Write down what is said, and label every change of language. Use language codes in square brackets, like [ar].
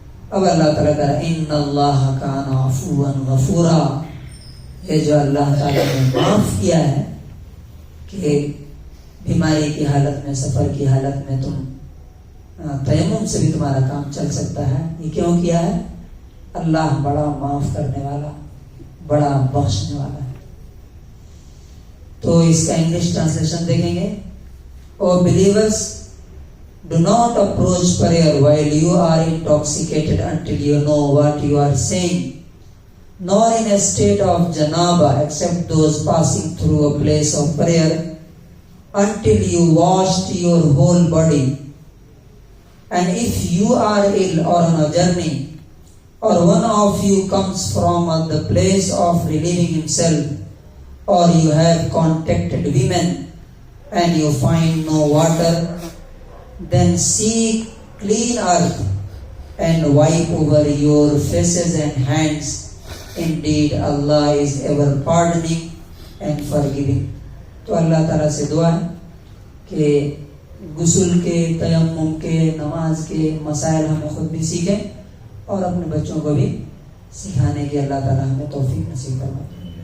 [ur] اب اللہ تعالیٰ کہا [ar] ان اللہ کان عفوا غفورا، [ur] یہ جو اللہ تعالیٰ نے معاف کیا ہے کہ بیماری کی حالت میں، سفر کی حالت میں تم تیمم سے بھی تمہارا کام چل سکتا ہے، یہ کیوں کیا ہے؟ اللہ بڑا معاف کرنے والا، بڑا بخشنے والا ہے۔ تو اس کا انگلش ٹرانسلیشن دیکھیں گے، [en] O believers Do not approach prayer while you are intoxicated until you know what you are saying, nor in a state of janaba except those passing through a place of prayer, until you washed your whole body. And if you are ill or on a journey, or one of you comes from the place of relieving himself, or you have contacted women and you find no water, then seek clean earth and wipe over your faces and hands. Indeed, Allah is ever pardoning and forgiving. [ur] تو اللہ تعالیٰ سے دعا ہے کہ غسل کے، تیمم کے، نماز کے مسائل ہمیں خود بھی سیکھیں اور اپنے بچوں کو بھی سکھانے کی اللہ تعالیٰ ہمیں توفیق نصیب فرمائے.